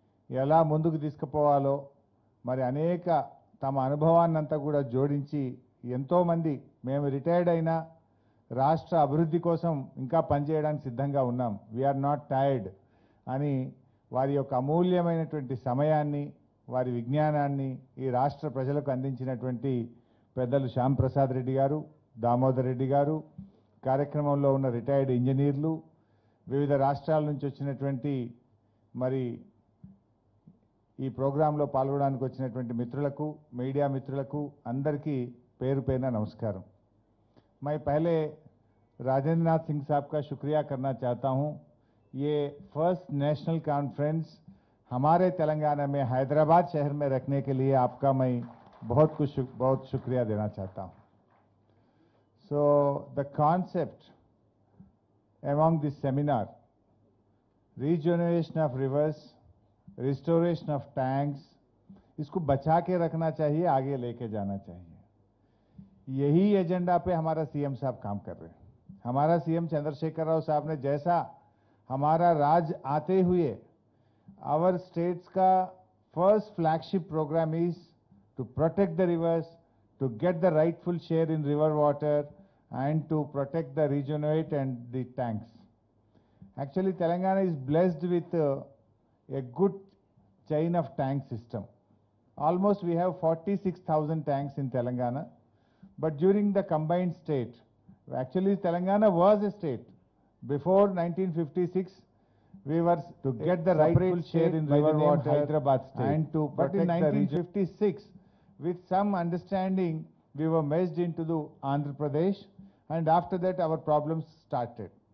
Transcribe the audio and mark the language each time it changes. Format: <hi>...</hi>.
<te>ఎలా ముందుకు తీసుకుపోవాలో మరి అనేక తమ అనుభవాన్నంతా కూడా జోడించి ఎంతోమంది మేము రిటైర్డ్ అయినా రాష్ట్ర అభివృద్ధి కోసం ఇంకా పనిచేయడానికి సిద్ధంగా ఉన్నాం,</te> <en>we are not tired</en> <te>అని వారి యొక్క అమూల్యమైనటువంటి సమయాన్ని వారి విజ్ఞానాన్ని ఈ రాష్ట్ర ప్రజలకు అందించినటువంటి పెద్దలు శ్యామ్ ప్రసాద్ రెడ్డి గారు, దామోదర్ రెడ్డి గారు, కార్యక్రమంలో ఉన్న రిటైర్డ్ ఇంజనీర్లు, వివిధ రాష్ట్రాల నుంచి వచ్చినటువంటి మరి ఈ ప్రోగ్రాంలో పాల్గొనడానికి వచ్చినటువంటి మిత్రులకు, మీడియా మిత్రులకు అందరికీ పేరు పేరున నమస్కారం.</te> <hi>मैं पहले राजेंद्र नाथ सिंह साहब का शुक्रिया करना चाहता हूं. ये फर्स्ट नेशनल कॉन्फ्रेंस हमारे तेलंगाना में हैदराबाद शहर में रखने के लिए आपका मैं बहुत शुक्रिया देना चाहता हूं.</hi> <en>So the concept among this seminar, regeneration of rivers, restoration of tanks,</en> <hi>इसको बचा के रखना चाहिए, आगे लेके जाना चाहिए. यही एजेंडा पे हमारा सीएम साहब काम कर रहे हैं. हमारा सीएम चंद्रशेखर राव साहब ने जैसा हमारा राज आते हुए</hi> <en>Our states का first flagship programme is to protect the rivers, to get the rightful share in river water and to protect the regenerate and the tanks. Actually, Telangana is blessed with a good chain of tank system. Almost we have 46,000 tanks in Telangana, but during the combined state, actually Telangana was a state. Before 1956, we were to get the rightful share in river water Hyderabad state, and to but in 1956, with some understanding, we were merged into the Andhra Pradesh, and after that our problems started.</en>